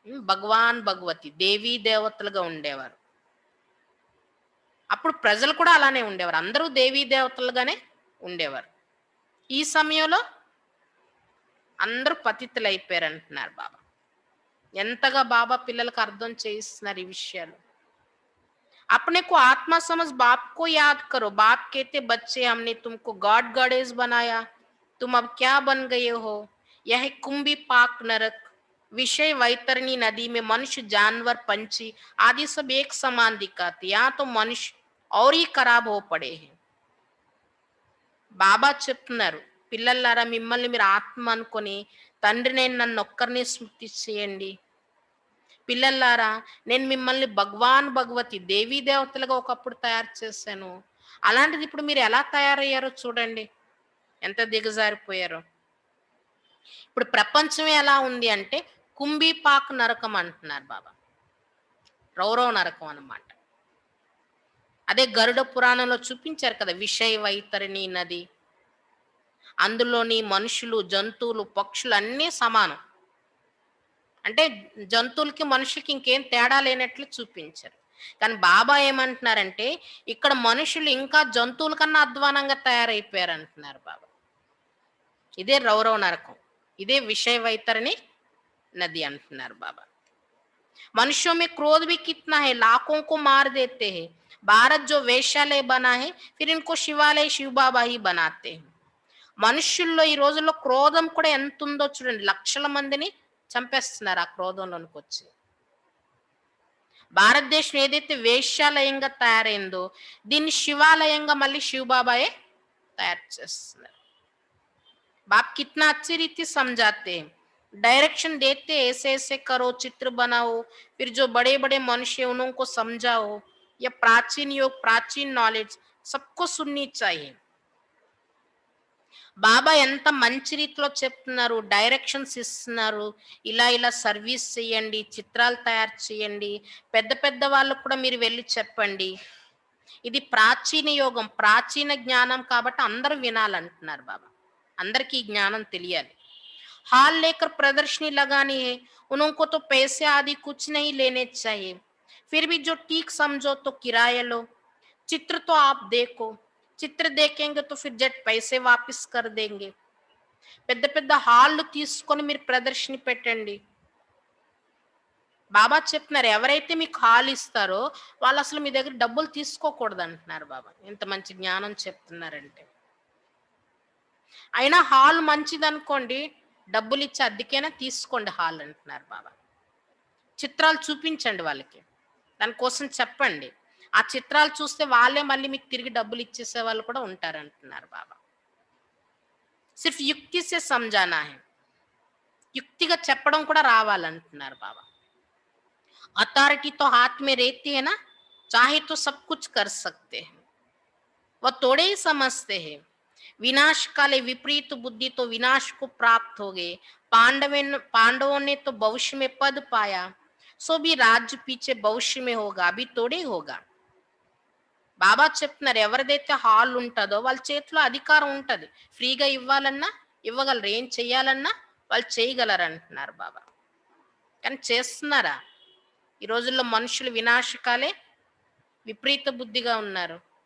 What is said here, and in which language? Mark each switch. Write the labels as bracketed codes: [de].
[te] భగవాన్ భగవతి దేవీ దేవతలుగా ఉండేవారు. అప్పుడు ప్రజలు కూడా అలానే ఉండేవారు, అందరూ దేవీ దేవతలుగానే ఉండేవారు. ఈ సమయంలో అందరూ పతితులు అయిపోయారు అంటున్నారు బాబా. ఎంతగా బాబా పిల్లలకు అర్థం చేయిస్తున్నారు ఈ విషయాలు. [hi] अपने को आत्मा समझ बाप को याद करो. बाप कहते बच्चे हमने तुमको गॉड गॉडेस बनाया, तुम अब क्या बन गए हो? यह कुंभी पाक नरक, विषय वैतरणी नदी में मनुष्य जानवर पंछी आदि सब एक समान दिखाते, यहाँ तो मनुष्य और ही खराब हो पड़े हैं. [te] బాబా చెప్తున్నారు, పిల్లలారా మిమ్మల్ని మీరు ఆత్మ అనుకొని తండ్రి నేను నన్ను ఒక్కరిని స్మృతి చేయండి. పిల్లలారా నేను మిమ్మల్ని భగవాన్ భగవతి దేవీ దేవతలుగా ఒకప్పుడు తయారు చేశాను, అలాంటిది ఇప్పుడు మీరు ఎలా తయారయ్యారో చూడండి, ఎంత దిగజారిపోయారో. ఇప్పుడు ప్రపంచం ఎలా ఉంది అంటే కుంభీపాక్ నరకం అంటున్నారు బాబా, రౌరవ నరకం అన్నమాట. అదే గరుడ పురాణంలో చూపించారు కదా, విషయ వైతరిణి నది, అందులోని మనుషులు జంతువులు పక్షులు అన్నీ సమానం. అంటే జంతువులకి మనుషులకి ఇంకేం తేడా లేనట్లు చూపించారు. కానీ బాబా ఏమంటున్నారంటే ఇక్కడ మనుషులు ఇంకా జంతువుల కన్నా అధ్వానంగా తయారైపోయారు అంటున్నారు బాబా. ఇదే రౌరవ నరకం, ఇదే విషయ వైతరిణి నది అంటున్నారు బాబా. [hi] मनुष्यों में क्रोध भी कितना है, लाखों को मार देते हैं. भारत जो వేశ్యాలయ बना है, फिर इनको शिवालय शिव बाबा ही बनाते हैं. [te] మనుషుల్లో ఈ రోజుల్లో క్రోధం కూడా ఎంత ఉందో చూడండి, లక్షల మందిని చంపేస్తున్నారు ఆ క్రోధంలోనికి వచ్చి. భారతదేశం ఏదైతే వేశ్యాలయంగా తయారైందో దీన్ని శివాలయంగా మళ్ళీ శివబాబాయే తయారు చేస్తున్నారు. [hi] బాప్ కిतना अच्छी रीति समझाते हैं. डायरेक्शन देते ऐसे ऐसे करो, चित्र बनाओ, फिर जो बड़े बड़े मनुष्य हैं, उनको समझाओ, या प्राचीन योग, प्राचीन नॉलेज सबको सुननी चाहिए. [te] బాబా ఎంత మంచి రీతిలో చెప్తున్నారు, డైరెక్షన్స్ ఇస్తున్నారు. ఇలా ఇలా సర్వీస్ చేయండి, చిత్రాలు తయారు చేయండి, పెద్ద పెద్ద వాళ్ళకు కూడా మీరు వెళ్ళి చెప్పండి. ఇది ప్రాచీన యోగం, ప్రాచీన జ్ఞానం కాబట్టి అందరూ వినాలంటున్నారు బాబా. అందరికీ ఈ జ్ఞానం తెలియాలి. [hi] हॉल लेकर प्रदर्शनी लगानी है, उनको तो पैसे आदि कुछ नहीं लेने चाहिए. फिर भी जो ठीक समझो तो किराया लो. चित्र तो आप देखो, चित्र देखेंगे तो फिर जट पैसे वापस कर देंगे. [te] పెద్ద పెద్ద హాళ్ళు తీసుకొని మీరు ప్రదర్శన పెట్టండి. బాబా చెప్తున్నారు, ఎవరైతే మీకు హాల్ ఇస్తారో వాళ్ళు అసలు మీ దగ్గర డబ్బులు తీసుకోకూడదు అంటున్నారు బాబా. ఎంత మంచి జ్ఞానం చెప్తున్నారంటే. అయినా హాల్ మంచిది అనుకోండి, డబ్బులు ఇచ్చి అద్దెకైనా తీసుకోండి హాల్ అంటున్నారు బాబా. చిత్రాలు చూపించండి వాళ్ళకి, దానికోసం చెప్పండి. ఆ చిత్రాలు చూస్తే వాళ్ళే మళ్ళీ మీకు తిరిగి డబ్బులు ఇచ్చేసే వాళ్ళు కూడా ఉంటారంటున్నారు బాబా. [hi] సిర్ఫ్ యుక్తి సే సమझाना है, [te] యుక్తిగా చెప్పడం కూడా రావాలంటున్నారు బాబా. [hi] अथॉरिटी तो हाथ में रहती है ना, चाहे तो सब कुछ कर सकते हैं, वह थोड़े ही समझते हैं. विनाश काले विपरीत बुद्धि तो विनाश को प्राप्त हो गए. पांडवों ने तो भविष्य में पद पाया, सो भी राज्य पीछे भविष्य में होगा, अभी थोड़े होगा. [te] బాబా చెప్తున్నారు, ఎవరిదైతే హాల్ ఉంటుందో వాళ్ళ చేతిలో అధికారం ఉంటుంది. ఫ్రీగా ఇవ్వాలన్నా ఇవ్వగలరు, ఏం చెయ్యాలన్నా వాళ్ళు చేయగలరు అంటున్నారు బాబా. కానీ చేస్తున్నారా? ఈ రోజుల్లో మనుషులు వినాశకాలే, విపరీత బుద్ధిగా ఉన్నారు.